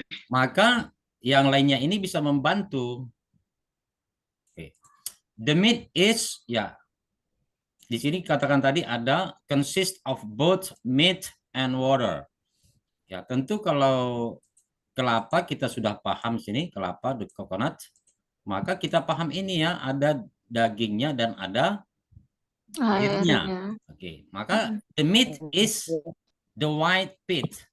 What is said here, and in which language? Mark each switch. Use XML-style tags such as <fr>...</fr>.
<id>Maka yang lainnya ini bisa membantu.</id> <en>Okay. The meat is,</en> <id>ya, di sini katakan tadi ada</id> <en>consist of both meat and water.</en> <id>Ya, tentu kalau kelapa kita sudah paham sini, kelapa,</id> <en>the coconut,</en> <id>maka kita paham ini ya, ada dagingnya dan ada airnya. Airnya. Oke, maka</id> <en>the meat is the white pit.</en>